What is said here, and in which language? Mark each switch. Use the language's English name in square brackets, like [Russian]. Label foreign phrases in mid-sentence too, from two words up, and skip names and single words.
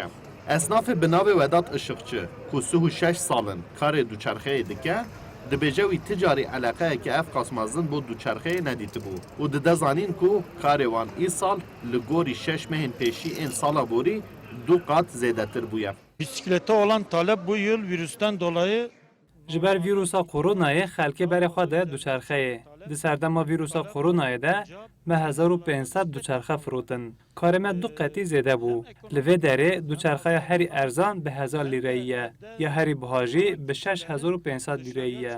[Kurdish] Esnafê bi navê Vedat Işıkçı ku 36 salin karê dûçerxeyê dike dibêje wî ti carî eleqeyekî ev qasmazin bo dûçerxeyê nedîtibû û dide zanîn ku karê wan îsal li gorî 6 mehên pêşî ên sala borî 2 qat zêdetir bûye. [Turkish] Bisiklete olan talep bu yıl virüsten dolayı [Kurdish] ji ber vîrusa koronayê xelkê berê xwe de duçerxeyê. Di serdema vîrusa koronayê de me 1500 duçerxe firotin. Karê me 2 qetî zêde bû. Li vê derê duçerxeya herî erzan bi 1000 lîreyî ye ya herî biha jî bi 6500 lîreyî ye.